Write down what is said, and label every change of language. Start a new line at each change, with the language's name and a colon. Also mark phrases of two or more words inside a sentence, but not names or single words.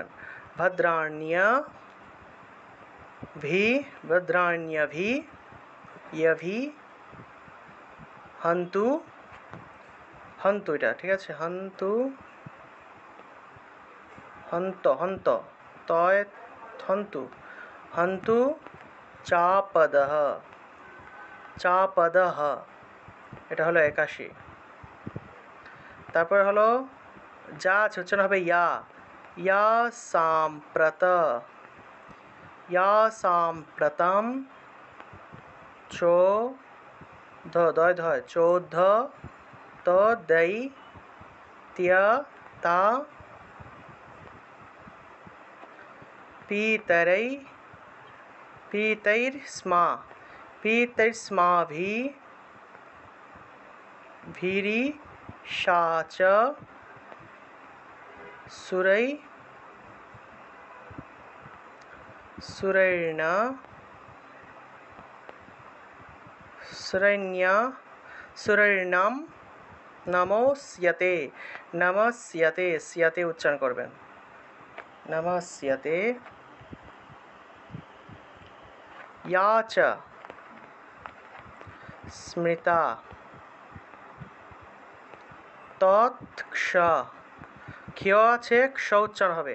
Sanskrit: ভদ্রাণ্য ভি, ভদ্রাণ্যভি, ইয়ভি, হন্তু, হন্তু
Bangla: এটা ঠিক আছে,
Sanskrit: হন্তু, হন্ত, হন্ত, তয় হন্তু, হন্তু চাপদঃ, চাপদঃ,
Bangla: এটা হলো 81। তারপর হলো যা আছে উচ্চারণ হবে
Sanskrit: ইয়া, ইয়া সাম্প্রত, ইয়া সাম্প্রতম, চো ধ, দয় ধয়, চোদ্ধ, ত দৈ, ত্য তা, পিতরৈ, পিতৈর্স্মা, পিতৈর্স্মাভি, ভিরিষা চ, সুरै, সুরৈর্ণ, সুরৈণ্য, সুরৈর্ণম, নমস্যতে, নমস্যতে, স্যতে
Bangla: উচ্চারণ করবেন।
Sanskrit: নমস্যতে। ইয়া চ স্মৃতা, তৎক্ষ, ক্ষ আছে ক্ষ
Bangla: উচ্চারণ হবে।